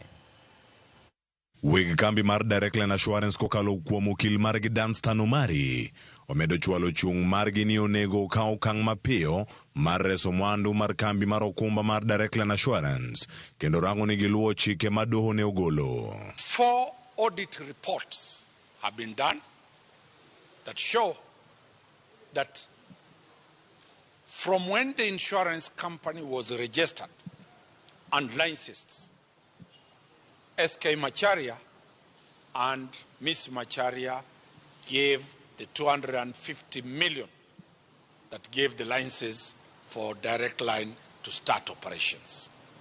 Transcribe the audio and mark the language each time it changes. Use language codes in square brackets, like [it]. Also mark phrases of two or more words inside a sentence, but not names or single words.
[luo] Weg kambi mar Direct Line Assurance kokalo kuom okil margi Danstan Omari omedo chwalo chung' margi ni onego kaw okang' mapiyo mar reso mwandu mar kambi mar okumba mar Direct Line Assurance kendo rango ni giluwo chike ma doho ne ogolo. [en] 4 audit reports have been done that show that from when the insurance company was registered and licensed, SK Macharia and Miss Macharia gave the 250 million that gave the licenses for Direct Line to start operations.